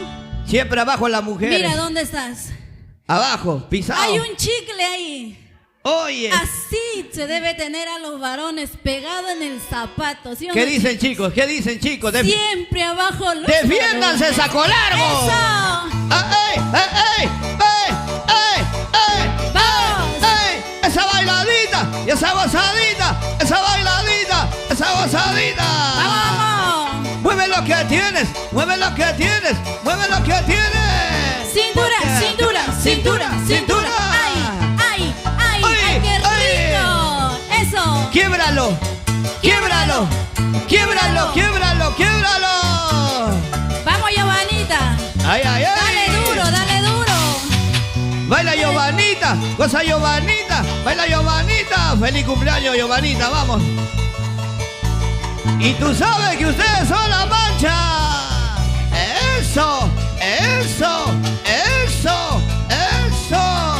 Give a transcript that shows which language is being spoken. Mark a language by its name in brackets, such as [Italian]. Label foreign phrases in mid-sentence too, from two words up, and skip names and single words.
[Spanish] siempre abajo la mujer. Mira, ¿dónde estás? Abajo, pisado. Hay un chicle ahí. Oye, Así se debe tener a los varones pegado en el zapato. ¿Sí o ¿qué no, dicen chicos? chicos? ¿Qué dicen chicos? Siempre abajo los ¡Defiéndanse, varones. saco largo! ¡Eso! ¡Ah, ey, ey, ey, ey, ey, ¡Vamos! ey! ¡Esa bailadita! ¡Y esa gozadita! ¡Esa bailadita! ¡Esa gozadita! ¡Vamos! ¡Mueve lo que tienes! ¡Mueve lo que tienes! ¡Mueve lo que tienes! Cintura, Porque- cintura, cintura, cintura. ¡Ay, ay, ay! ¡Ay, qué rico! ¡Eso! ¡Quiebralo! ¡Quiebralo! ¡Quiebralo! ¡Quiebralo! ¡Quiebralo! ¡Vamos, Giovanita! ¡Ay, ay, ay! ¡Dale duro, dale duro! Baila Giovanita, goza Giovanita, baila Giovanita. Feliz cumpleaños Giovanita, vamos. Y tú sabes que ustedes son la mancha. Eso, eso, eso, eso.